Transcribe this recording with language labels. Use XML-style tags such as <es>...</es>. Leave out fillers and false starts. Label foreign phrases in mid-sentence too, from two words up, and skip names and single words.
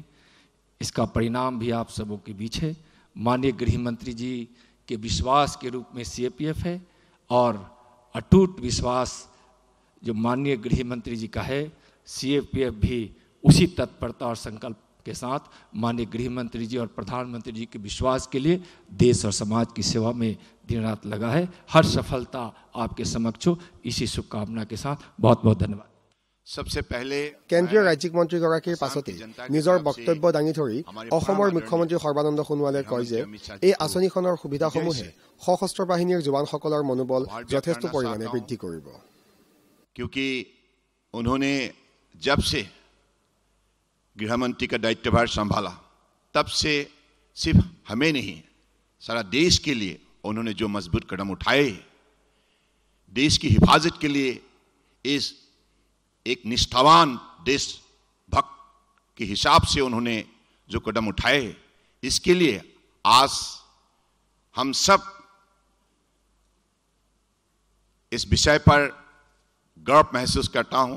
<hi>इसका परिणाम भी आप सबों के बीच है। माननीय गृह मंत्री जी के विश्वास के रूप में सीएपीएफ है और अटूट विश्वास जो माननीय गृह मंत्री जी का है, सीएपीएफ भी उसी तत्परता और संकल्प के साथ माननीय गृह मंत्री जी और प्रधानमंत्री जी के विश्वास के लिए देश और समाज की सेवा में दिन रात लगा है। हर सफलता आपके समक्ष हो, इसी शुभकामना के साथ बहुत बहुत धन्यवाद। सबसे पहले</hi> <as>কেন্দ্ৰীয় ৰাজ্যিক মন্ত্ৰীগৰাকীৰ পাছতে নিজৰ বক্তব্য দাঙি ধৰি অসমৰ মুখ্যমন্ত্ৰী সৰ্বানন্দ সোণোৱালে কয় যে এই আঁচনিখনৰ সুবিধাসমূহে সশস্ত্ৰ বাহিনীৰ জোৱানসকলৰ মনোবল যথেষ্ট পৰিমাণে বৃদ্ধি কৰিব।</as> <hi>क्योंकि उन्होंने जब से गृह मंत्री का दायित्वभार संभाला तब से सिर्फ हमें नहीं, सारा देश के लिए उन्होंने जो मजबूत कदम उठाए, देश की हिफाजत के लिए इस एक निष्ठावान देशभक्त के हिसाब से उन्होंने जो कदम उठाए, इसके लिए आज हम सब इस विषय पर गर्व महसूस करता हूं।</hi>